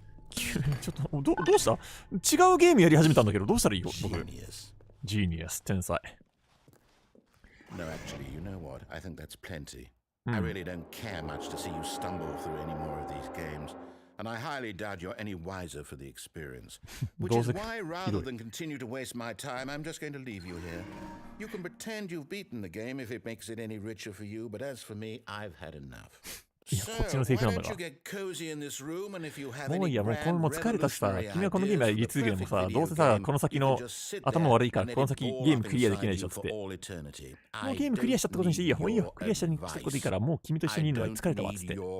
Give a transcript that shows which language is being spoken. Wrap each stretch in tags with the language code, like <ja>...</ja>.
<ja>ちょっと、どうした違うゲームやり始めたんだけど、どうしたらいいよ、僕。</ja> <en>Genius. 天才。 No, actually, you know what? I think that's plenty. I really don't care much to see you stumble through any more of these games.And I highly doubt you're any wiser for the experience. Which is why, rather than continue to waste my time, I'm just going to leave you here. You can pretend you've beaten the game if it makes it any richer for you, but as for me, I've had enough. So, why don't you get cozy in this room, and if you have any grand revolutionary ideas for the</en> <ja>この先の頭悪いから、この先ゲームクリアできないでしょっつって。もうゲームクリアしたってことにしていいよ。もういいよ。クリアしたこといいから、もう君と一緒にいるのが疲れたわっつって。</ja>